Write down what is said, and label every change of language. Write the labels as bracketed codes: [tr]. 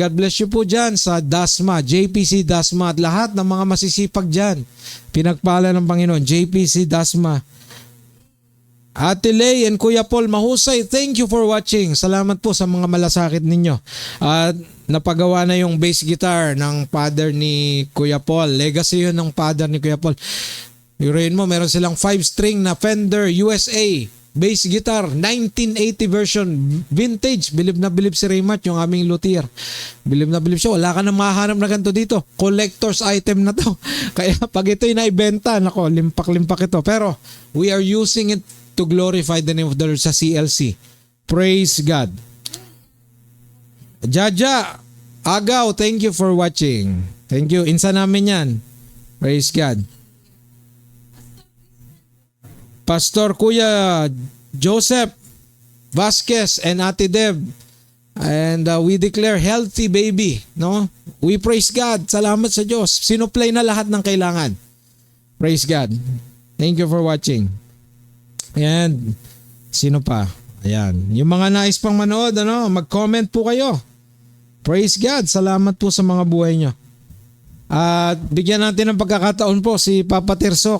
[en] God bless you [tl] po dyan sa Dasma, JPC Dasma at lahat ng mga masisipag dyan. Pinagpala ng Panginoon, JPC Dasma. [en] Ate Lay and Kuya Paul Mahusay, thank you for watching. [tl] Salamat po sa mga malasakit ninyo. At napagawa na yung bass guitar ng father ni Kuya Paul. Legacy yun ng father ni Kuya Paul. Yurain mo, meron silang 5-string na Fender USA bass guitar, 1980 version, vintage. Bilib na bilib si Raymart, yung aming luthier. Bilib na bilib siya. Wala ka na mahanap na ganito dito. Collector's item na to. Kaya pag ito'y naibenta, nako, limpak-limpak ito. Pero [en] we are using it to glorify the name of the Lord sa CLC. Praise God. Jaja Agaw, thank you for watching. Thank you. [tl] Insa namin yan. [en] Praise God. Pastor Kuya Joseph Vasquez and Ate Deb. And we declare healthy baby. No? We praise God. [tl] Salamat sa Diyos. Sinuplay na lahat ng kailangan. [en] Praise God. Thank you for watching. [tl] Ayan. Sino pa? Ayan. Yung mga nais pang manood, mag-comment po kayo. [en] Praise God. [tl] Salamat po sa mga buhay nyo. At bigyan natin ng pagkakataon po si Papa Tirso.